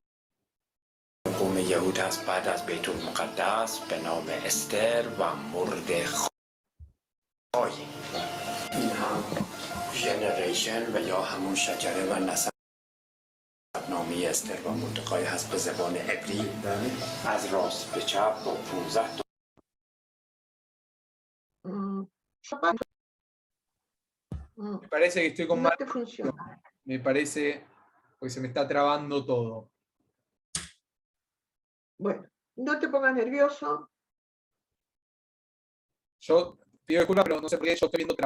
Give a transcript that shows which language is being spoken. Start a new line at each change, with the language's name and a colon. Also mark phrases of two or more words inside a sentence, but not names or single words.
Persian: قوم یهود هست بعد از بیت المقدس به نام استر و مردخای. این هم ژنریشن و یا همون شجره و نسب نامی استر و مردخای هست به زبان عبری از راست به چپ با 15 تا
Spanish: Me parece que estoy con No mal. te funciona. Me parece, porque se me está trabando todo. Bueno, no te pongas nervioso. Yo pido disculpas, pero no sé por qué yo estoy viendo trabado.